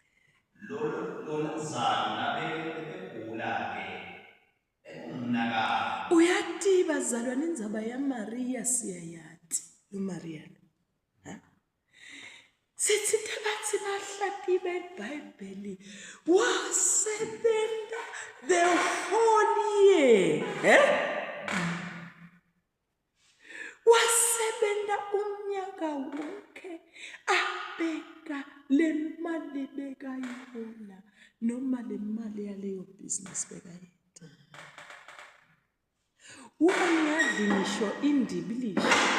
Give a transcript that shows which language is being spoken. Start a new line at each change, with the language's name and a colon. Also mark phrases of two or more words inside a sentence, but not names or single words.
Swati: Lo Lazaro nabekegula bazalwane indzaba yaMaria siyayathi uMaria lo. Sithi bathi bahlati beBhayibheli wasebenza
English: the whole year.
Swati: Wasebenza umnyaka wonke abeka le mali bekayihola noma le mali yaleyo business bekayenza. Wangadli ngisho indibilishi.